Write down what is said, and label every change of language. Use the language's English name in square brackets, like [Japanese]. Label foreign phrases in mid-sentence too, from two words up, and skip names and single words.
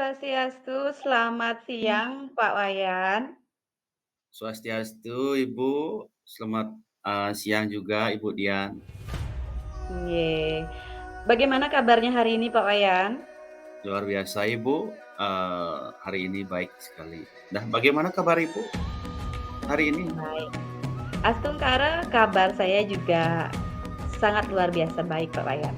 [Indonesian] Swastiastu, selamat siang Pak Wayan. Swastiastu, Ibu. Selamat siang juga, Ibu Dian. Ye. Bagaimana kabarnya hari ini Pak Wayan? Luar biasa, Ibu. Hari ini baik sekali. Nah, bagaimana kabar Ibu hari ini? Baik. Astungkara, kabar saya juga sangat luar biasa baik Pak Wayan.